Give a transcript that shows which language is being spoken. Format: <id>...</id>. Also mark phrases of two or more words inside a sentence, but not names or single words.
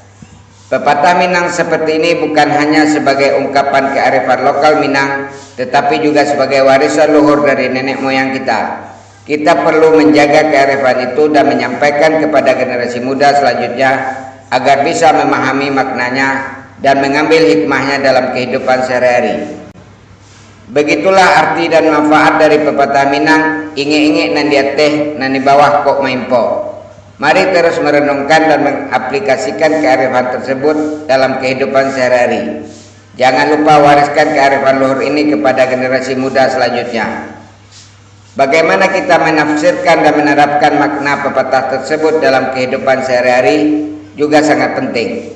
<id>Pepatah Minang seperti ini bukan hanya sebagai ungkapan kearifan lokal Minang, tetapi juga sebagai warisan luhur dari nenek moyang kita. Kita perlu menjaga kearifan itu dan menyampaikan kepada generasi muda selanjutnya agar bisa memahami maknanya dan mengambil hikmahnya dalam kehidupan sehari-hari. Begitulah arti dan manfaat dari pepatah Minang,</id> <min>inge-inge nan diateh nan di bawah kok maimpo.</min> <id>Mari terus merenungkan dan mengaplikasikan kearifan tersebut dalam kehidupan sehari-hari. Jangan lupa wariskan kearifan luhur ini kepada generasi muda selanjutnya. Bagaimana kita menafsirkan dan menerapkan makna pepatah tersebut dalam kehidupan sehari-hari juga sangat penting.</id>